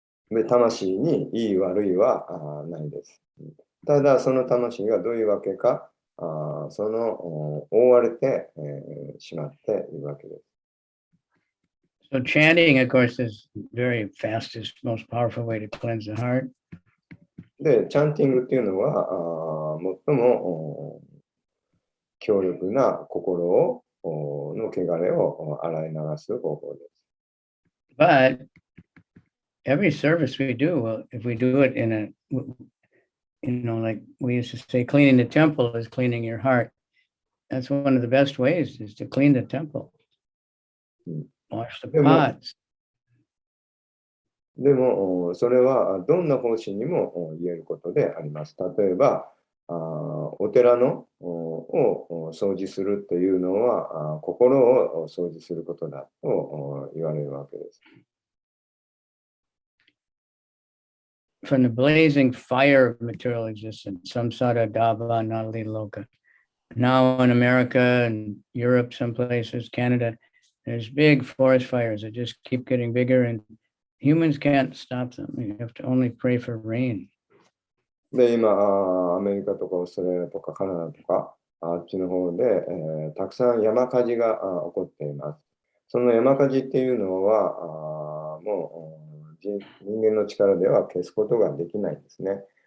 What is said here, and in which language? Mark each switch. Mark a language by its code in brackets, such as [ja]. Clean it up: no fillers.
[ja] で、魂にいい悪いはないです。ただ、その魂がどういうわけか、その覆われてしまっているわけです。 [en] So chanting, of course, is very fastest, most powerful way to cleanse the heart. [ja] で、チャンティングっていうのは最も強力な心の汚れを洗い流す方法です。 [en] But every service we do, if we do it in a, like we used to say, cleaning the temple is cleaning your heart. That's one of the best ways is to clean the temple. Wash the pots. [ja] でも、それはどんな方針にも言えることであります。例えば、お寺のを掃除するというのは、心を掃除することだと言われるわけです。 [en] From the blazing fire of material existence, samsara, dava, nali, loka. Now in America and Europe, some places, Canada, there's big forest fires that just keep getting bigger and humans can't stop them. You have to only pray for rain. [ja] で、今、アメリカとかオーストラリアとかカナダとか、あっちの方で、たくさん山火事が起こっています。その山火事っていうのは、もう人間の力では消すことができないんですね。